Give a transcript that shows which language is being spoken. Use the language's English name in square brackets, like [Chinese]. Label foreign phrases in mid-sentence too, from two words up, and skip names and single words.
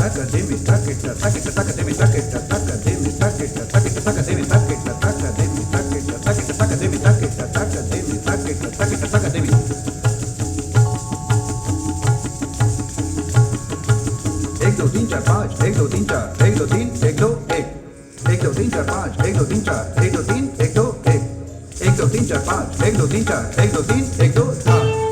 [Hindi] demi takita takita taka demi takita taka demi takita takita taka demi takita taka demi takita takita taka demi takita taka demi takita takita taka demi. एक दो तीन चार पाँच एक दो तीन चार एक दो तीन एक दो एक एक दो तीन चार पाँच एक दो तीन चार एक दो तीन एक दो एक एक दो तीन चार पाँच एक दो तीन चार एक दो तीन एक दो चार.